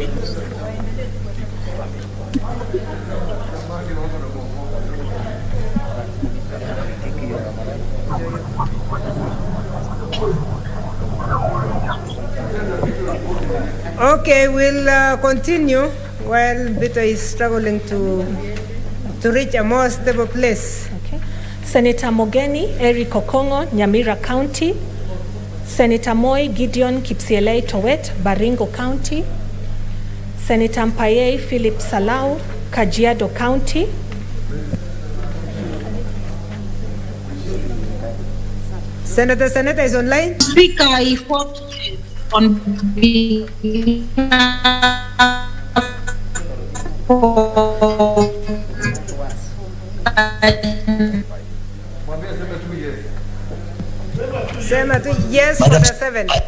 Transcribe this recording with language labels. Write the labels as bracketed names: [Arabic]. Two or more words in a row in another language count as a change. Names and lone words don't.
[English] Okay, we'll continue while Mbito is struggling to reach a more stable place. Okay. Senator Mogeni, Eric Okongo, Nyamira County. Senator Moi Gideon Kipsielei Towet, Baringo County. Senator Mpaye Philip Salau, Kajiado County. Senator is online. Speaker, I vote on Senator, yes for the 7.